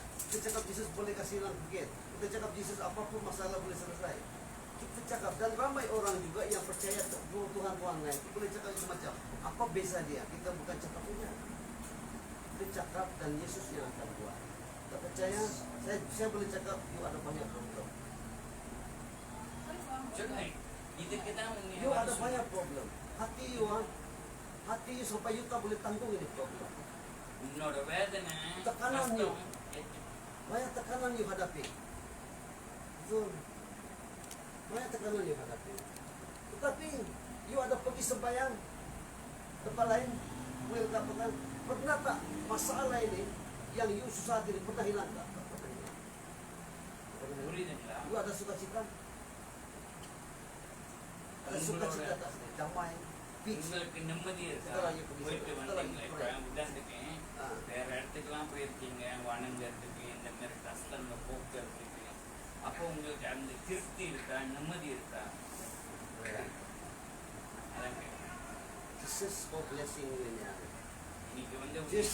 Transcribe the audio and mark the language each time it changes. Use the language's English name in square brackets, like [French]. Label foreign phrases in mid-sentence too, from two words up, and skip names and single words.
[Malay] Kita cakap Yesus boleh kasih hilang bukit. Kita cakap Yesus apapun masalah boleh selesai. Kita cakap, dan ramai orang juga yang percaya Tuhan lain. Kita boleh cakap macam apa beza dia. Kita bukan cakap punya. Kita cakap dan Yesus yang akan buat. Tak percaya, saya boleh cakap you ada banyak problem. [Tamil] சொல்லுங்க இதுக்கு தான் [Malay] You ada banyak problem. Hati you sampai you tak boleh tanggung ini problem. [Tamil] உன்னோட வேதனை [Malay] Tekanan you. [Tamil] கஷ்டம், [Malay] Banyak tekanan you hadapi. Betul. Banyak tekanan you hadapi. Tetapi you ada pergi sembahyang tempat lain, boleh tak pernah tak masalah ini yang you susah diri pernah hilang tak? Pernah hilang. [Tamil] புரியுதுங்களா [Malay] You ada sukacita? Ada sukacita tak? Damai, peace. [Tamil] உங்களுக்கு நிம்மதி இருக்கா இதெல்லாம் எப்படி போயிட்டு சொல்றது? வந்தீங்களா இப்போ இதெல்லாம் உதாரணத்துக்கு ஆ. வேற இடத்துக்குலாம் போயிருக்கீங்க வணங்குறதுக்கு இந்த மாதிரி கஷ்டங்களை போக்குறதுக்கு அப்போ உங்களுக்கு அந்த திருப்தி இருக்கா நிம்மதி இருக்கா அதான் கேட்குறேன். [English] Jesus for blessing you in your life. [Tamil] இன்னைக்கு வந்து Jesus